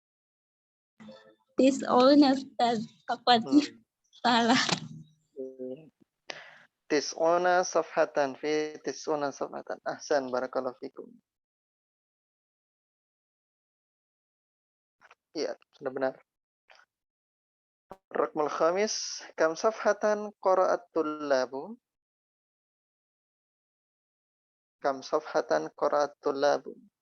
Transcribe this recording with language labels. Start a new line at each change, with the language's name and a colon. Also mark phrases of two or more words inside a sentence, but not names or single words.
Indonesian: Tis'olnya Ustaz. Takutnya salah.
Arabic: 90 صفحة في 90 صفحة. أحسن، بارك الله فيكم.
Indonesian: Iya, sudah benar.
Arabic: رقم الخامس، كم صفحة قرأت الطلاب? كم صفحة قرأت الطلاب?